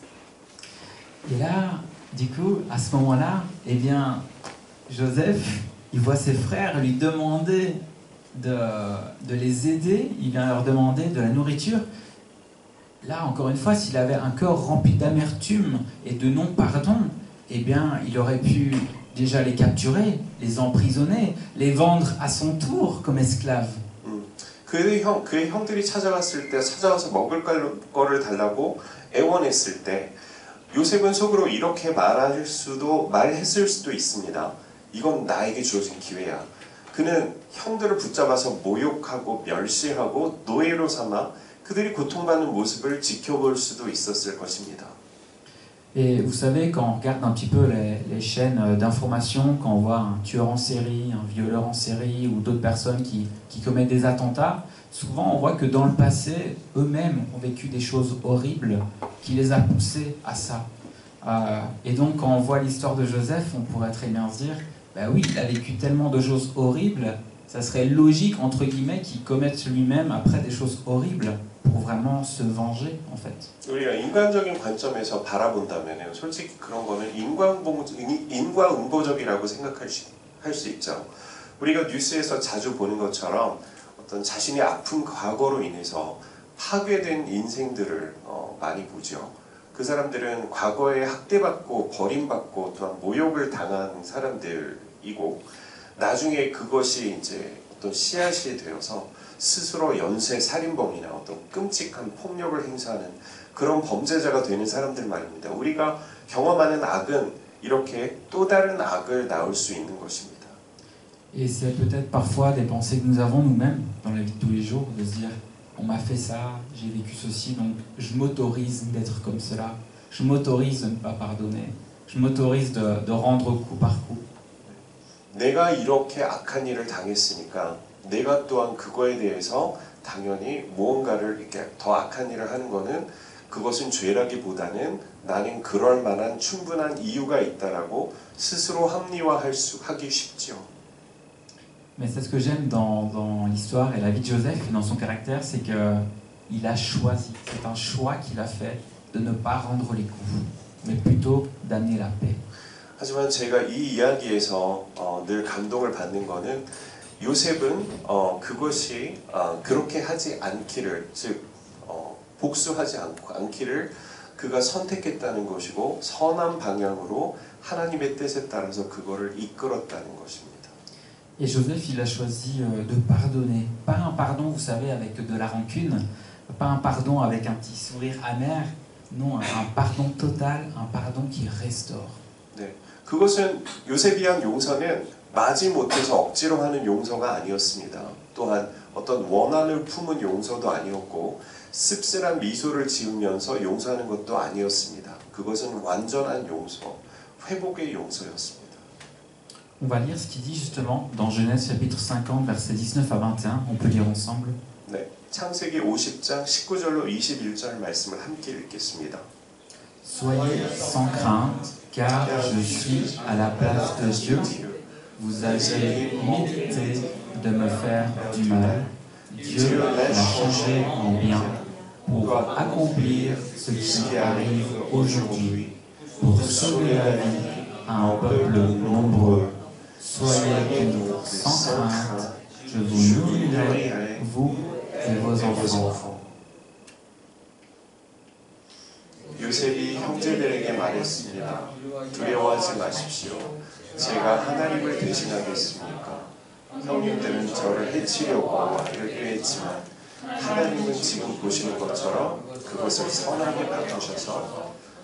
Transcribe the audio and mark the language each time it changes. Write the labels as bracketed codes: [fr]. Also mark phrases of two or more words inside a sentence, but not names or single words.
[fr] Et là, du coup, à ce moment-là, eh bien, Joseph, il voit ses frères lui demander de les aider, il vient leur demander de la nourriture. Là, encore une fois, s'il avait un cœur rempli d'amertume et de non-pardon, eh bien, il aurait pu déjà les capturer, les emprisonner, les vendre à son tour comme esclaves. [ko] 그의 형들이 찾아와서 먹을 거를 달라고 애원했을 때 요셉은 속으로 이렇게 말했을 수도 있습니다. 이건 나에게 주어진 기회야. 그는 형들을 붙잡아서 모욕하고 멸시하고 노예로 삼아 그들이 고통받는 모습을 지켜볼 수도 있었을 것입니다. [fr] Et vous savez, quand on regarde un petit peu les chaînes d'information, quand on voit un tueur en série, un violeur en série ou d'autres personnes qui commettent des attentats, souvent on voit que dans le passé, eux-mêmes ont vécu des choses horribles qui les a poussés à ça. Et donc quand on voit l'histoire de Joseph, on pourrait très bien se dire, bah oui, il a vécu tellement de choses horribles, ça serait logique, entre guillemets, qu'il commette lui-même après des choses horribles pour vraiment se venger, en fait. [ko] 우리가 인간적인 관점에서 바라본다면 솔직히 그런 거는 인과응보적이라고 생각할 수 있죠. 우리가 뉴스에서 자주 보는 것처럼 어떤 자신이 아픈 과거로 인해서 파괴된 인생들을 많이 보죠. 그 사람들은 과거에 학대받고 버림받고 또한 모욕을 당한 사람들이고 나중에 그것이 이제 어떤 씨앗이 되어서 스스로 연쇄 살인범이나 어떤 끔찍한 폭력을 행사하는 그런 범죄자가 되는 사람들 말입니다. 우리가 경험하는 악은 이렇게 또 다른 악을 낳을 수 있는 것입니다. [fr] Et c'est peut-être parfois des pensées que nous avons nous-mêmes dans la vie de tous les jours, de se dire on m'a fait ça, j'ai vécu ceci, donc je m'autorise d'être comme cela, je m'autorise de ne pas pardonner, je m'autorise de rendre coup par coup. [ko] 내가 이렇게 악한 일을 당했으니까 내가 또한 그거에 대해서 당연히 무언가를 이렇게 더 악한 일을 하는 거는 그것은 죄라기보다는 나는 그럴 만한 충분한 이유가 있다라고 스스로 하기 쉽죠. [fr] Mais c'est ce que j'aime dans l'histoire et la vie de Joseph et dans son caractère, c'est qu'il a choisi, c'est un choix qu'il a fait de ne pas rendre les coups, mais plutôt d'amener la paix. [ko] 하지만 제가 이 이야기에서 늘 감동을 받는 거는 요셉은 그것이 그렇게 하지 않기를, 즉 복수하지 않기를 그가 선택했다는 것이고 선한 방향으로 하나님의 뜻에 따라서 그거를 이끌었다는 것입니다. [fr] Et Joseph, il a choisi de pardonner, pas un pardon, vous savez, avec de la rancune, pas un pardon avec un petit sourire amer, non, un pardon total, un pardon qui restaure. [ko] 네, 그것은 요셉이 한 용서는 마지못해서 억지로 하는 용서가 아니었습니다. 또한 어떤 원한을 품은 용서도 아니었고 씁쓸한 미소를 지으면서 용서하는 것도 아니었습니다. 그것은 완전한 용서, 회복의 용서였습니다. [fr] On va lire ce qu'il dit justement dans Genèse chapitre 50, versets 19 à 21. On peut lire ensemble. [ko] 네, 창세기 50장 19절로 21절 말씀을 함께 읽겠습니다. [fr] Soyez sans crainte, car je suis à la place de Dieu. Vous avez médité de me faire du mal. Dieu l'a changé en bien pour accomplir ce qui arrive aujourd'hui, pour sauver la vie à un peuple nombreux. Soyez donc sans crainte, je vous nourrirai, vous et vos enfants. [ko] 요셉이 형제들에게 말했습니다. 두려워하지 마십시오. 제가 하나님을 대신하겠습니까? 형님들은 저를 해치려고 말을 꾀했지만 하나님은 지금 보시는 것처럼 그것을 선하게 바꾸셔서